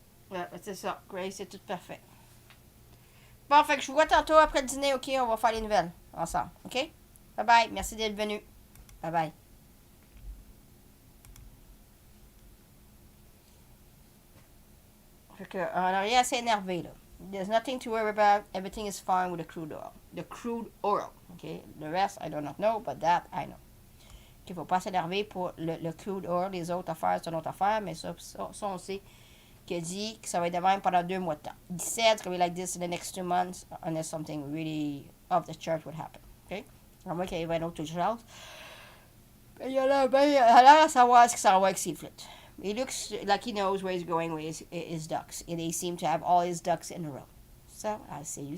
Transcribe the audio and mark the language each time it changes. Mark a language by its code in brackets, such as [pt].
[fr] Ouais, c'est ça. Grace, c'est tout parfait. Bon, fait que je vous vois tantôt après le dîner, ok? On va faire les nouvelles ensemble, ok? Bye bye. Merci d'être venu. Bye bye. Fait que, on n'a rien à s'énerver, là. [en] There's nothing to worry about. Everything is fine with the crude oil. The crude oil, okay? The rest, I do not know, but that, I know. [fr] Il ne faut pas s'énerver pour le crude oil. Les autres affaires, c'est une autre affaire, mais ça on sait qu'il a dit que ça va être de même pendant 2 mois de temps. [en] He said it's going to be like this in the next 2 months unless something really off the chart would happen, okay? [fr] À moins qu'il y ait une autre chose. Il a l'air à savoir ce qui s'en va avec ses flûtes. [en] He looks like he knows where he's going with his ducks. And they seem to have all his ducks in a row. So, I'll see you soon.